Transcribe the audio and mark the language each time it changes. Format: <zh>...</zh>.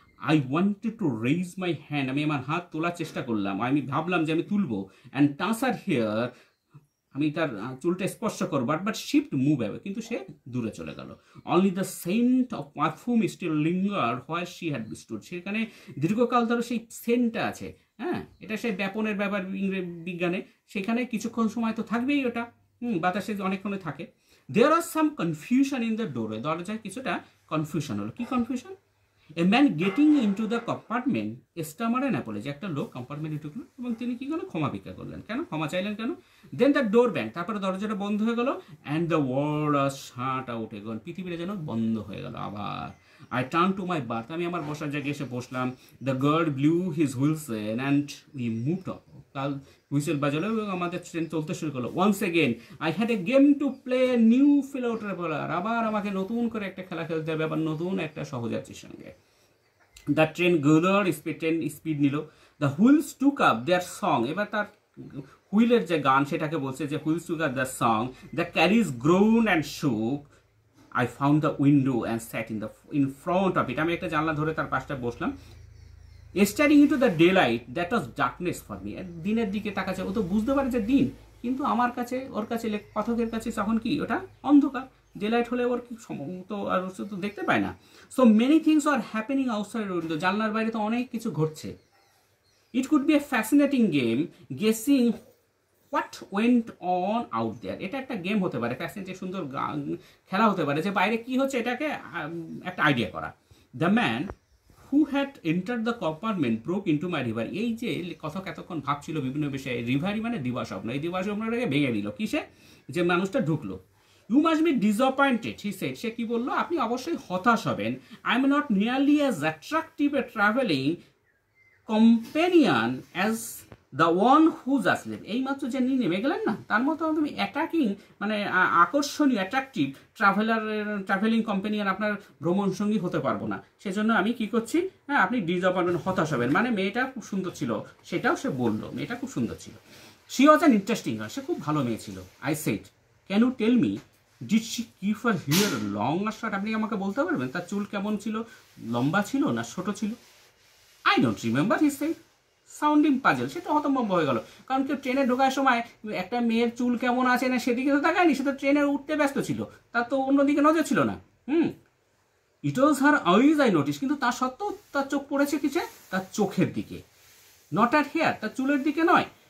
<en>I wanted to raise my hand,</en> <bn>আমি আমার হাত তোলার চেষ্টা করলাম, আমি ভাবলাম যে আমি তুলবো,</bn> <en>and touch her hair,</en> <bn>আমি তার চুলটা স্পর্শ করবো, বাট শিফট মুভ হবে, কিন্তু সে দূরে চলে গেল।</bn> <en>only the scent of perfume still linger where she had stood,</en> <bn>সেখানে দীর্ঘকাল ধরে সেই সেন্টটা আছে, হ্যাঁ, এটা সেই ব্যাপনের ব্যাপার বিজ্ঞানে, সেখানে কিছুক্ষণ সময় তো থাকবেই ওটা, বাতাসে অনেকক্ষণে থাকে।</bn> <en>There was some confusion in the doorway.</en> <bn>দরজায় কিছুটা কনফিউশন হলো। কি confusion?</bn> <en>A man getting into the compartment stammered an apology.</en> <bn>একটা লোক কম্পার্টমেন্টে ঢুকলো এবং তিনি কি করলেন? ক্ষমা ভিক্ষা করলেন। কেন? ক্ষমা চাইলেন কেন?</bn> <en>Then the door banged.</en> <bn>তারপরে দরজাটা বন্ধ হয়ে গেল</bn> <en>and the world was shut out again.</en> <bn>পৃথিবীটা যেন বন্ধ হয়ে গেল আবার।</bn> <en>I turned to my berth.</en> <bn>আমি আমার বসার জায়গায় এসে বসলাম।</bn> <en>The guard blew his whistle and we moved on.</en> <bn>কাল হুইসেল বাজালো এবং আমাদের ট্রেন চলতে শুরু করলো।</bn> <en>Once again, I had a game to play, a new fellow traveler.</en> <bn>আবার আমাকে নতুন করে একটা খেলা খেলতে হবে, আবার নতুন একটা সহযাত্রীর সঙ্গে।</bn> <en>The train gathered speed নিল। The wheels took up their song.</en> <bn>এবার তার হুইলের যে গান সেটাকে বলছে যে</bn> <en>wheels took up their song. The carriage groaned and shook. I found the window and sat in front of it.</en> <bn>আমি একটা জানলা ধরে তার পাশটা বসলাম।</bn> <en>Staring into the daylight, that was darkness for me.</en> <bn>দিনের দিকে তাকাচ্ছে, ও তো বুঝতে পারে যে দিন, কিন্তু আমার কাছে, ওর কাছে, কথকের কাছে তখন কি ওটা অন্ধকার। ডেলাইট হলে ওর কি তো আর তো দেখতে পায় না।</bn> <en>so many things are happening outside window,</en> <bn>জানলার বাইরে তো অনেক কিছু ঘটছে।</bn> <en>It could be a fascinating game guessing what went on out there.</en> <bn>এটা একটা গেম হতে পারে, ফ্যাসিনেটিং সুন্দর খেলা হতে পারে যে বাইরে কি হচ্ছে এটাকে একটা আইডিয়া করা।</bn> <en>The man who had entered the compartment broke into my river.</en> <bn>এই যে কথক এতক্ষণ ভাবছিল বিভিন্ন বিষয়ে, রিভারি মানে দিবাস্বপ্ন, এই দিবাস্বপ্নটাকে ভেঙে দিল। কিসে? যে মানুষটা ঢুকলো।</bn> <en>You must be disappointed, he said.</en> <bn>সে কি বললো? আপনি অবশ্যই হতাশ হবেন।</bn> <en>I am not nearly as attractive a traveling companion as the one who just left.</en> <bn>এই মাত্র যে নিয়ে নেমে গেলেন না, তার মতো তুমি অ্যাট্রাক্টিং মানে আকর্ষণীয় অ্যাট্রাকটিভ ট্রাভেলিং কম্পানিয়ান আপনার ভ্রমণ সঙ্গী হতে পারবো না। সেজন্য আমি কি করছি? হ্যাঁ, আপনি ডিসঅ্যাপয়েন্টমেন্ট, হতাশ হবেন। মানে মেয়েটা খুব সুন্দর ছিল, সেটাও সে বললো, মেয়েটা খুব সুন্দর ছিল।</bn> <en>She was an interesting girl.</en> <bn>সে খুব ভালো মেয়ে ছিল।</bn> <en>I said, can you tell me, did she keep her hair long or short?</en> <bn>আপনি আমাকে বলতে পারবেন তার চুল কেমন ছিল, লম্বা ছিল না ছোট ছিল?</bn> <en>I don't remember, he said, sounding puzzle.</en> <bn>সেটা হতভম্ব হয়ে গেল, কারণ কেউ ট্রেনে ঢোকার সময় একটা মেয়ের চুল কেমন আছে না সেদিকে তো তাকায়নি, সে তো ট্রেনে উঠতে ব্যস্ত ছিল, তার তো অন্যদিকে নজর ছিল না।</bn> <en>it was her eyes I noticed,</en> <bn>কিন্তু তা সত্ত্বেও তার চোখ পড়েছে কিসে? তার চোখের দিকে,</bn> <en>not her hair,</en> <bn>তার চুলের দিকে নয়।</bn>